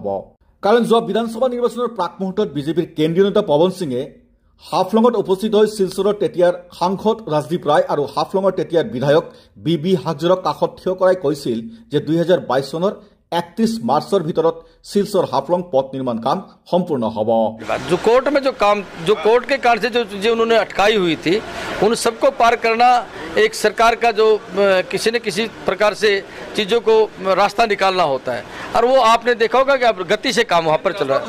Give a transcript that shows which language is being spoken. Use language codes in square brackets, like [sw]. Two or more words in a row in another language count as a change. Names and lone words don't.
[as] কাৰণ যোৱা বিধানসভা নিৰ্বাচনৰ প্ৰাক মুহূৰ্তত বিজেপিৰ কেন্দ্ৰীয় নেতা পৱন সিঙে হাফলঙত উপস্থিত হৈ শিলচৰৰ তেতিয়াৰ সাংসদ ৰাজদীপ ৰায় আৰু হাফলঙৰ তেতিয়াৰ বিধায়ক বি হাজৰক কাষত থিয় কৰাই কৈছিল যে 2022 চনৰ 31 মাৰ্চৰ ভিতৰত শিলচৰ হাফলং [hi] पथ निर्माण काम संपूर्ण होगा। जो कोर्ट में जो कोर्ट के कारण से जो चीजें उन्होंने अटकाई हुई थी उन सबको पार करना एक सरकार का जो किसी न किसी प्रकार से चीजों को रास्ता निकालना होता है, और वो आपने देखा होगा कि अब गति से काम वहाँ पर चल रहा है।